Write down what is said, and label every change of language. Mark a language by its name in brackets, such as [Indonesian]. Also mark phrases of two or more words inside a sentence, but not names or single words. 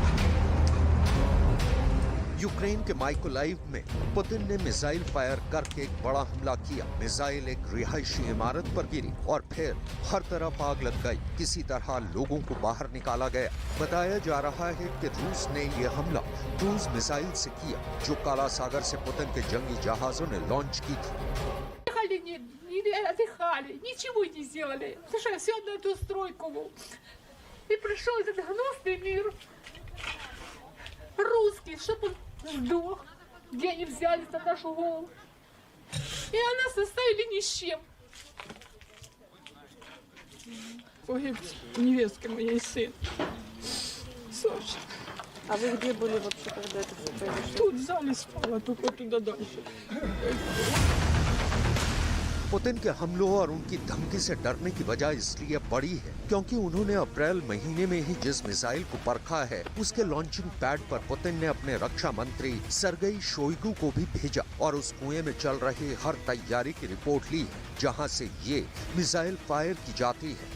[Hindi] यूक्रेन के माइकोलाइव में पुतिन ने मिसाइल फायर करके एक बड़ा हमला किया। मिसाइल एक रिहायशी इमारत पर गिरी और फिर हर तरफ आग लग गई। किसी तरह लोगों को बाहर निकाला गया। बताया जा रहा है कि रूस ने यह हमला क्रूज मिसाइल से किया जो काला सागर से पुतिन के जंगी जहाजों ने लॉन्च की थी। [Russian] Не отдыхали, ничего не сделали. Слушай, все на эту стройку. И пришел этот гнусный мир русский, чтобы он сдох, где они взяли на нашу голову. И нас оставили ни с чем. Погиб невестка моей сын. Саша. А вы где были вообще, когда это все произошло? Тут в зале спала, только туда дальше. [Hindi] पुतिन के हमलों और उनकी धमकी से डरने की वजह इसलिए बड़ी है क्योंकि उन्होंने अप्रैल महीने में ही जिस मिसाइल को परखा है उसके लॉन्चिंग पैड पर पुतिन ने अपने रक्षा मंत्री सरगेई शोइगु को भी भेजा और उस कुएं में चल रही हर तैयारी की रिपोर्ट ली है जहां से ये मिसाइल फायर की जाती है।